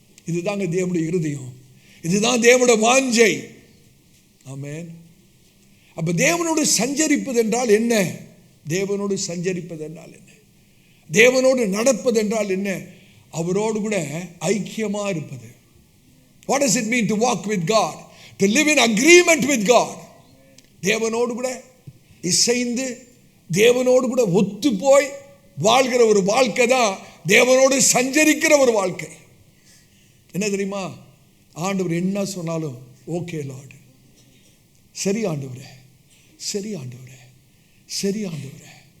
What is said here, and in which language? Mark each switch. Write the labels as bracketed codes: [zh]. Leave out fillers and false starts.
[ta] இதுதாங்க தேவனுடைய இருதயம், இதுதான் தேவனுடைய வாஞ்சை. ஆமென். அப்ப தேவனோடு சஞ்சரிப்பது என்றால் என்ன? தேவனோடு சஞ்சரிப்பது என்றால் என்ன? தேவனோடு நடப்பது என்றால் என்ன? அவரோடு கூட ஐக்கியமா இருப்பது. [en] What does it mean to walk with God? To live in agreement with God. [ta] தேவனோடு கூட இசைந்து தேவனோடு கூட ஒத்து போய் வாழ்கிற ஒரு வாழ்க்கை தான் தேவனோடு சஞ்சரிக்கிற ஒரு வாழ்க்கை. என்ன தெரியுமா? ஆண்டவர் என்ன சொன்னாலும் [en] okay Lord, [ta] சரி ஆண்டவரே, சரி ஆண்டவரே, சரி ஆண்டவரே.